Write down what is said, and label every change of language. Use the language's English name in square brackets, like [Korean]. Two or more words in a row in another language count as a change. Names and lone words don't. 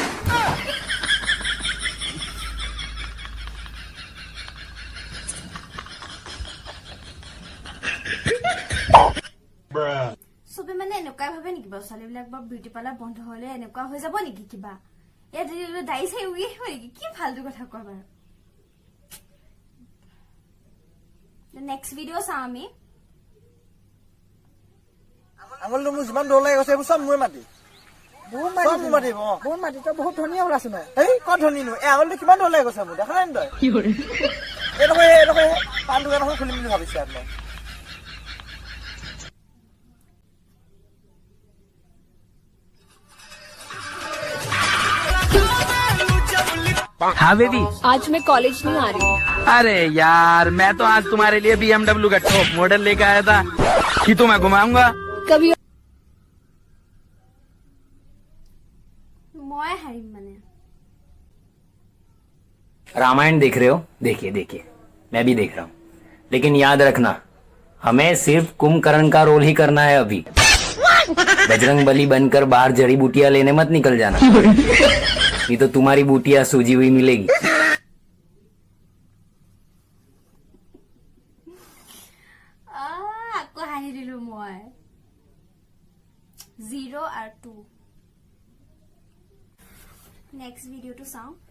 [Assamese] সবে মানে এনেকুৱা ভাবে নেকি বাৰু ছোৱালীবিলাক বা [English] beauty parlour [Assamese] বন্ধ হলে এনেকুৱা হৈ যাব নেকি কিবা এ দাই চাই উই হয় নেকি কি ফালতু কথা কয় বাৰু [English] next video [Assamese] চাওঁ আমি আঙুলটো মোৰ যিমান দৌৰ লাগি গৈছে এইবোৰ চব মোৰ মাটি বহুত মাটি তই বহুত ধনীয়া ওলাইছো নাই এই ক'ত ধনীনো এই আঙুলটো কিমান দৌৰ লাগি গৈছে মোৰ দেখা নাই তই এইডোখৰ পাণ দোকান এখন খুলিম বুলি ভাবিছে আপোনাক [Hindi] हाँ बेबी आज मैं कॉलेज नहीं आ रही अरे यार मैं तो आज तुम्हारे लिए BMW का [English] top model [Hindi] लेकर आया था कि तो मैं घुमाऊंगा कभी [Assamese] মই হাৰিম মানে [Hindi] रामायण देख रहे हो देखिए मैं भी देख रहा हूँ लेकिन याद रखना हमें सिर्फ कुंभकर्ण का रोल ही करना है अभी बजरंग बली बनकर बाहर जड़ी बूटियां लेने मत निकल जाना नहीं तो तुम्हारी बूटियां सूजी हुई मिलेगी [Assamese] আকৌ হাঁহি দিলো মই 0 আৰু 2 [English] next videoটো [Assamese] চাওঁ